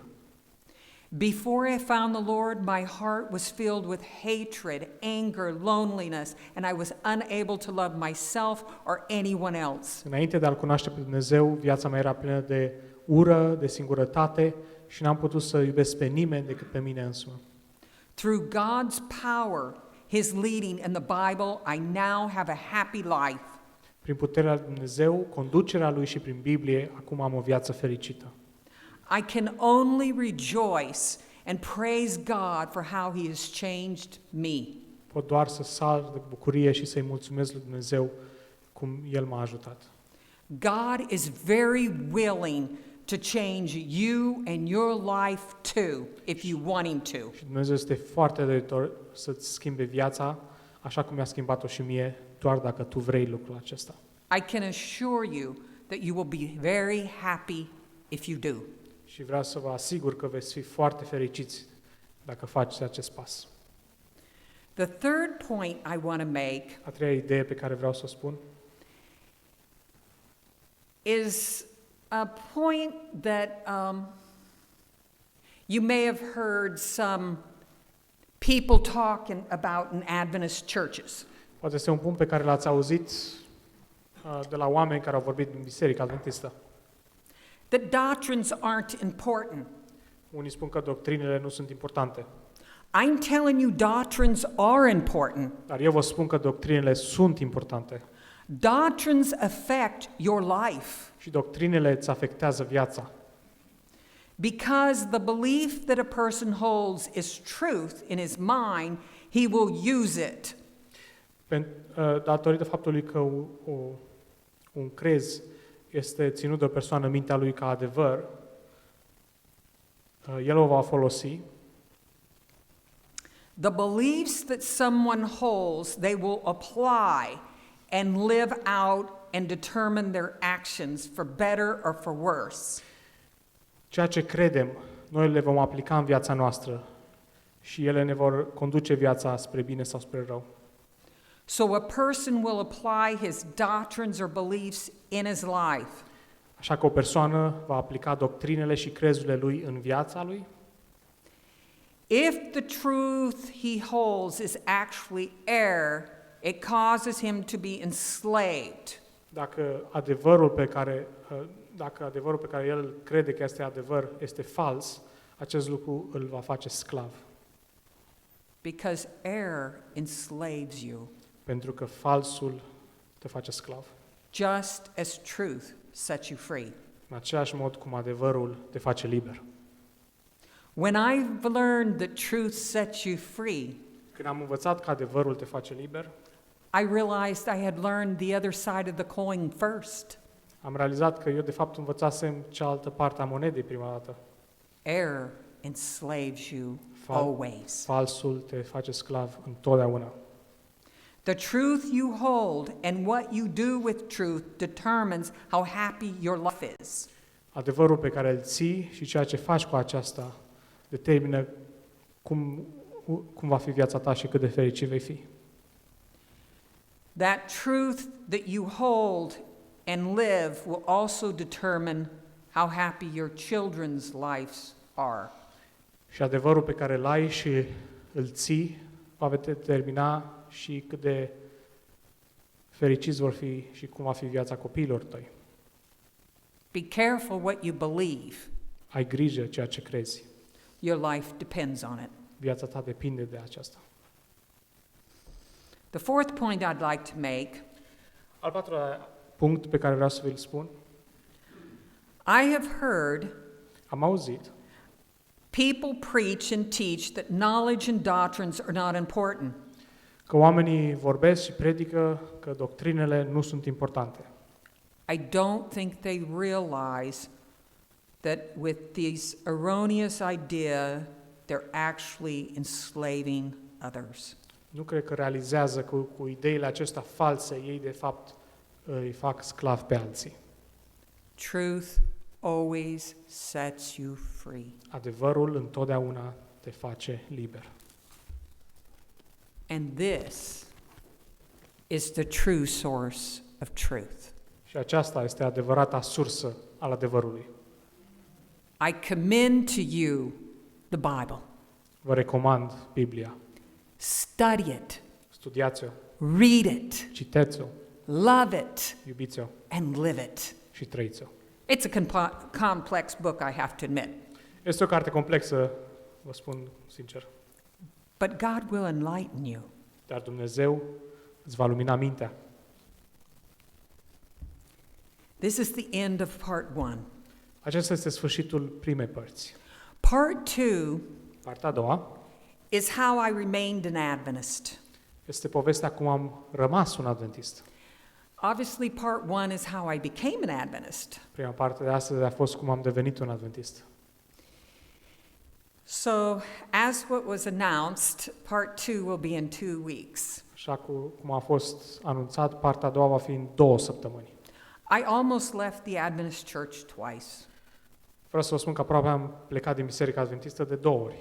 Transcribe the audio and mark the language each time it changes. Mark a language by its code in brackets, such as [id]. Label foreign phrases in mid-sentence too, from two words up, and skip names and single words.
[en] Before I found the Lord, my heart was filled with hatred, anger, loneliness, and I was unable to love myself or anyone else. [ro] Înainte de a-L cunoaște pe Dumnezeu, viața mea era plină de ură, de singurătate și n-am putut să iubesc pe nimeni decât pe mine însumi. [en] Through God's power, His leading in the Bible, I now have a happy life. [ro] Prin puterea lui Dumnezeu, conducerea Lui și prin Biblie, acum am o viață fericită. [en] I can only rejoice and praise God for how He has changed me. [ro] Pot doar să sar de bucurie și să-i mulțumesc lui Dumnezeu cum El m-a ajutat. [en] God is very willing to change you and your life too, if you want Him to. [ro] Și Dumnezeu este foarte doritor să-ți schimbe viața, așa cum mi-a schimbat-o și mie, doar dacă tu vrei lucrul acesta. [en] I can assure you that you will be very happy if you do. [ro] Și vreau să vă asigur că veți fi foarte fericiți dacă faceți acest pas. [en] The third point I want to make [ro] A treia idee pe care vreau să o spun [en] is a point that you may have heard some people talking about in Adventist churches. [ro] poate este un punct pe care l-ați auzit de la oameni care au vorbit din Biserica Adventistă. [en] That doctrines aren't important. [ro] Unii spun că doctrinele nu sunt importante, [en] I'm telling you, doctrines are important. [ro] dar eu vă spun că doctrinele sunt importante [en] Doctrines affect your life [ro] și doctrinele îți afectează viața. [en] because the belief that a person holds is truth in his mind, he will use it. [ro] Datorită faptului că un crez este ținut de o persoană în mintea lui ca adevăr, el o va folosi. [en] The beliefs that someone holds, they will apply and live out and determine their actions for better or for worse. [ro] Ceea ce credem, noi le vom aplica în viața noastră și ele ne vor conduce viața spre bine sau spre rău. [en] So a person will apply his doctrines or beliefs in his life. [ro] Așa că o persoană va aplica doctrinele și crezurile lui în viața lui. [en] If the truth he holds is actually error, it causes him to be enslaved. [ro] Dacă adevărul pe care el crede că este adevăr este fals, acest lucru îl va face sclav. [en] Because error enslaves you, [ro] Pentru că falsul te face sclav. [en] just as truth sets you free. [ro] În același mod cum adevărul te face liber. [en] When I've learned that truth sets you free, [ro] Când am învățat că adevărul te face liber, [en] I realized I had learned the other side of the coin first. [ro] am realizat că eu de fapt învățasem cealaltă parte a monedei prima dată. [en] Error enslaves you always. [ro] Falsul te face sclav întotdeauna. [en] The truth you hold and what you do with truth determines how happy your life is. [ro] Adevărul pe care îl ții și ceea ce faci cu aceasta determină cum cum va fi viața ta și cât de fericit vei fi. [en] That truth that you hold and live will also determine how happy your children's lives are. [ro] Și adevărul pe care îl ai și îl ții va determina și cât de fericiți vor fi și cum va fi viața copiilor tăi. [en] Be careful what you believe. [ro] Ai grijă ceea ce crezi. [en] Your life depends on it. [ro] Viața ta depinde de aceasta. [en] The fourth point I'd like to make, [ro] Al patrulea punct pe care vreau să vi-l spun, [en] I have heard [ro] am auzit [en] people preach and teach that knowledge and doctrines are not important. [ro] că oamenii vorbesc și predică că doctrinele nu sunt importante. [en] I don't think they realize that with this erroneous idea, they're actually enslaving others. [ro] Nu cred că realizează că cu ideile acestea false, ei de fapt îi fac sclavi pe alții. [en] Truth always sets you free. [ro] Adevărul întotdeauna te face liber. [en] And this is the true source of truth. [ro] Și aceasta este adevărata sursă al adevărului. [en] I commend to you the Bible. [ro] Vă recomand Biblia. [en] Study it, [ro] Studiați-o, [en] read it, [ro] citeți-o, [en] love it, [ro] iubiți-o [en] and live it. [ro] și trăiți-o. [en] It's a complex book, I have to admit. [ro] Este o carte complexă, vă spun sincer, [en] But God will enlighten you. [ro] dar Dumnezeu îți va lumina mintea. [en] This is the end of part 1. [ro] Acesta este sfârșitul primei părți. [en] Part 2 [ro] Partea a doua [en] is how I remained an Adventist. [ro] este povestea cum am rămas un adventist. [en] Obviously, part 1 is how I became an Adventist. [ro] Prima parte de astăzi a fost cum am devenit un adventist. [en] So, as what was announced, part 2 will be in 2 weeks. [ro] Așa cum a fost anunțat, partea a doua va fi în 2 săptămâni. [en] I almost left the Adventist church twice. [ro] Vreau să vă spun că aproape am plecat din Biserica Adventistă de 2 ori.